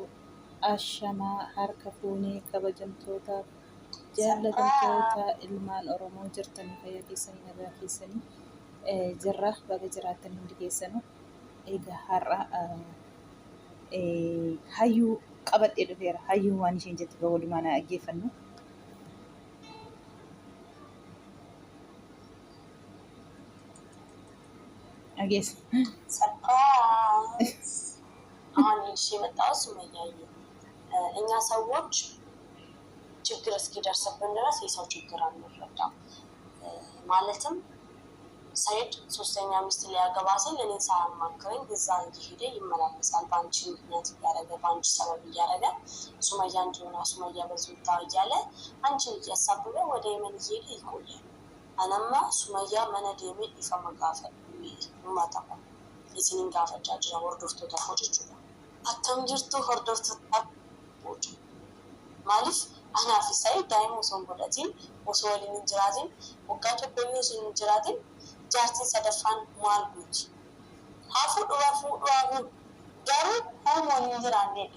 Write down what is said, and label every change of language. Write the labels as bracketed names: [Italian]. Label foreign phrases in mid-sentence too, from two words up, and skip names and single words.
[Oromo] Ashamaa harka fuunee kabajamtoota jaallatamtoota ilmaan Oromoo jirtanii fayyaa keessanii nagaa keessanii jirra baga jiraatan hundi keessanuu. Egaa har'a hayyuu qabadhee dhufeera. Hayyuun waan isheen jettu walumaan dhaggeeffannu. Dhageessa. [Amharic] ሰርፕራይዝ አሁን ይዤ የመጣው ሱመያዬ እኛ ሰዎች ችግር እስኪደርስብን ድረስ የሰው ችግር አንረዳም። ማለትም ሰይድ ሶስተኛ ሚስት ሊያገባ ሲል እኔን ሳያማክረኝ እዛ እየሄደ ይመላለሳል። በአንቺ ምክንያት እያደረገ በአንቺ ሰበብ እያደረገ ሱመያ እንዲሆና ሱመያ በዙታ እያለ አንቺን እያሳበበ ወደ የመን እየሄደ ይቆያል። አነማ ሱመያ መነዴሜ ይፈመጋፈ ማታቆ [Oromo] isinin gaafachaa jira hordoftoota koo jechuudha. Akkam jirtu hordoftoota koo maaliif anaa fi Sa'iid daa'ima osoo hin godhatiin osoo waliin hin jiraatin waggaa tokkoyyuu osoo hin jiraatin jaartiin sadaffaan maal gooti? Haa fuudhu garuu homoon hin jiraannedha.